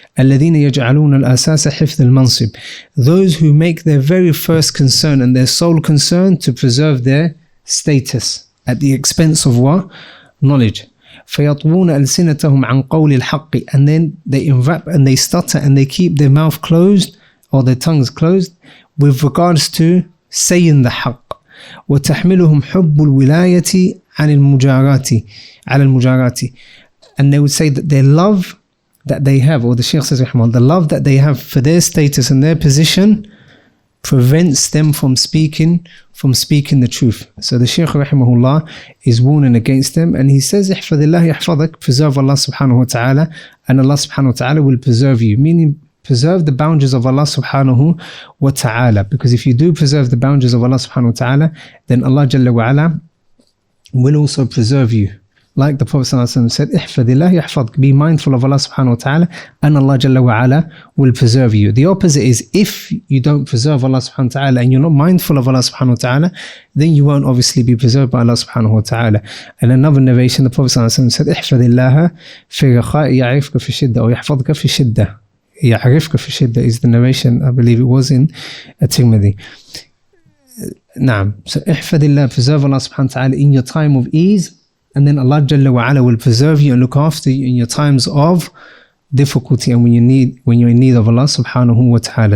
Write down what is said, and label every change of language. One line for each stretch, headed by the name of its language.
Arabic: الَّذِينَ يَجْعَلُونَ الْأَسَاسَ حِفْظِ الْمَنْصِبِ,
English: those who make their very first concern and their sole concern to preserve their status at the expense of what? Knowledge.
Arabic: فَيَطْوُونَ أَلْسِنَتَهُمْ عَنْ قَوْلِ الْحَقِّ,
English: and then they enwrap and they stutter and they keep their mouth closed or their tongues closed with regards to saying the haqq.
Arabic: وتحملهم حب الولاية عن المجارات على المجارات.
English: And they would say that their love that they have, or the Shaykh says, the love that they have for their status and their position prevents them from speaking the truth. So the Shaykh rahimahullah is warning against them, and he says,
Arabic: احفظ الله يحفظك,
English: preserve Allah subhanahu wa ta'ala, and Allah subhanahu wa ta'ala will preserve you, meaning preserve the boundaries of Allah subhanahu wa ta'ala, because if you do preserve the boundaries of Allah subhanahu wa ta'ala, then Allah jalla wa ala will also preserve you. Like the Prophet said,
Arabic: احفظ الله يحفظك,
English: be mindful of Allah subhanahu wa ta'ala, and Allah jalla wa ala will preserve you. The opposite is, if you don't preserve Allah subhanahu wa ta'ala and you're not mindful of Allah subhanahu wa ta'ala, then you won't obviously be preserved by Allah subhanahu wa ta'ala. And another narration, the Prophet said,
Arabic: احفظ الله في رخاء يعرفك في الشدة, or يحفظك في الشدة. يعرفك في الشدة
English: is the narration, I believe it was in At-Tirmidhi. Naam. So
Arabic: احفظ الله,
English: preserve Allah subhanahu wa ta'ala in your time of ease, and then Allah Jalla wa Ala will preserve you and look after you in your times of difficulty and when you're in need of Allah subhanahu wa ta'ala.